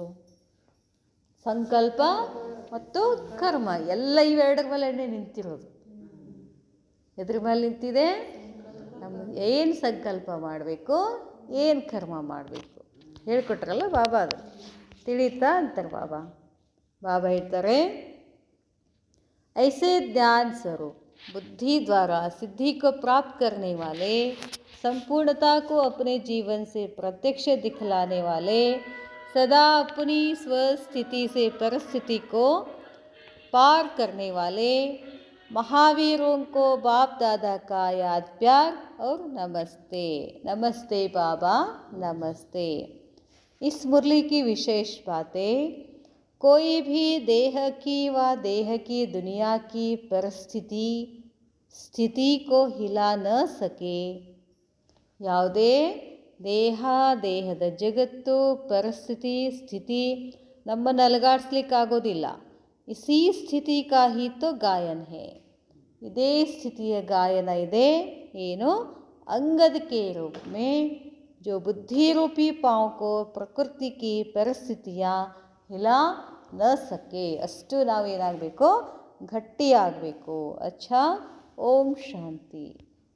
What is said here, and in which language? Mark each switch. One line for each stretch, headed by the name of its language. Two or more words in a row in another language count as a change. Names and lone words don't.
Kannada: ಸಂಕಲ್ಪ ಮತ್ತು ಕರ್ಮ. ಎಲ್ಲ ಇವೆರಡರ ಮೇಲೆ ನಿಂತಿರೋದು. ಎದ್ರ ಮೇಲೆ ನಿಂತಿದೆ? ನಮಗೆ ಏನು ಸಂಕಲ್ಪ ಮಾಡಬೇಕು, ಏನು ಕರ್ಮ ಮಾಡಬೇಕು ಹೇಳ್ಕೊಟ್ರಲ್ಲ ಬಾಬಾ. ಅದು ತಿಳಿತಾ ಅಂತಾರೆ ಬಾಬಾ. बाबा ಹೇಳ್ತಾರೆ,
Hindi: ऐसे ज्ञान स्वरूप बुद्धि द्वारा सिद्धि को प्राप्त करने वाले, संपूर्णता को अपने जीवन से प्रत्यक्ष दिखलाने वाले, सदा अपनी स्वस्थिति से परिस्थिति को पार करने वाले महावीरों को बाप दादा का याद प्यार और नमस्ते. नमस्ते बाबा, नमस्ते. इस मुरली की विशेष बातें कोई भी देह की व देह की दुनिया की परिस्थिति स्थिति को हिला न सके.
Kannada: ಯಾವುದೇ ದೇಹ, ದೇಹದ ಜಗತ್ತು, ಪರಿಸ್ಥಿತಿ, ಸ್ಥಿತಿ ನಮ್ಮನ್ನು ಅಲುಗಾಡಿಸ್ಲಿಕ್ಕಾಗೋದಿಲ್ಲ.
Hindi: इसी स्थिति का ही तो गायन है.
Kannada: ಇದೇ ಸ್ಥಿತಿಯ ಗಾಯನ ಇದೆ. ಏನು?
Hindi: अंगद के रूप में जो बुद्धि रूपी पाँव को प्रकृति की परिस्थितियाँ हिला न सके.
Kannada: ಅಷ್ಟು ನಾವೇನಾಗಬೇಕು? ಗಟ್ಟಿಯಾಗಬೇಕು. ಅಚ್ಚಾ. ಓಂ ಶಾಂತಿ.